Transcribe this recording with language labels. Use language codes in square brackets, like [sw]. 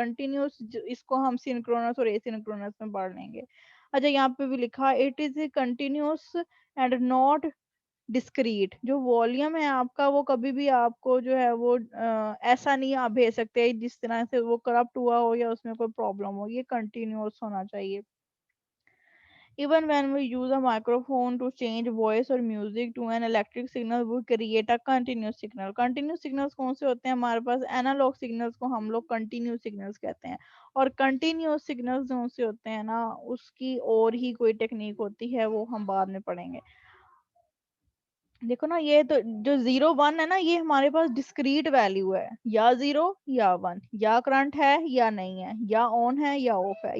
[ur] Continuous اس کو ہم synchronous اور اے سنکرونس میں پڑھ لیں گے. اچھا, یہاں پہ بھی لکھا [en] It is a continuous and not discrete. [ur] جو والیوم ہے آپ کا وہ کبھی بھی آپ کو جو ہے وہ ایسا نہیں آپ بھیج سکتے جس طرح سے وہ کرپٹ ہوا ہو یا اس میں کوئی پرابلم ہو. یہ کنٹینیوس ہونا چاہیے. [en] Even when we use a microphone to change voice or music to an electric signal, we create a continuous signal. [ur] Continuous signals کون سے ہوتے ہیں ہمارے پاس, analog signals کو ہم لوگ continuous signals کہتے ہیں. اور continuous signals کون سے ہوتے ہیں نا, اس کی اور ہی کوئی ٹیکنیک ہوتی ہے, وہ ہم بعد میں پڑھیں گے. دیکھو نا, یہ تو جو 0 1 ہے نا, یہ ہمارے پاس ڈسکریٹ ویلیو ہے, یا 0 یا 1, یا کرنٹ ہے یا نہیں ہے, یا آن ہے یا آف ہے.